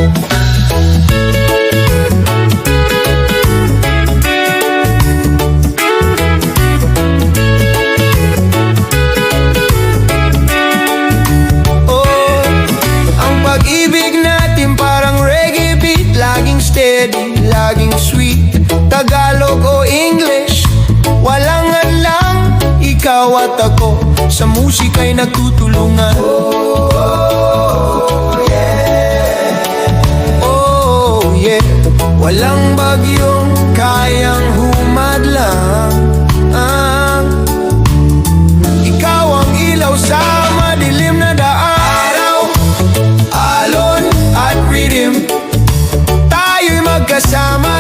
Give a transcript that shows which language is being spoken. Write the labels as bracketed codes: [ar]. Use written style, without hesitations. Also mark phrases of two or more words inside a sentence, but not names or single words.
[tl] Oh, ang pag-ibig natin parang [en] reggae beat, [tl] laging steady, laging sweet. Tagalog o English, walang alam. Ikaw at ako sa musika'y nagtutulungan. [en] Oh yeah, oh yeah. [tl] Walang bagyong kayang humadlang. Ikaw ang ilaw sa madilim na daan. Araw, alon at rhythm, tayo'y magkasama.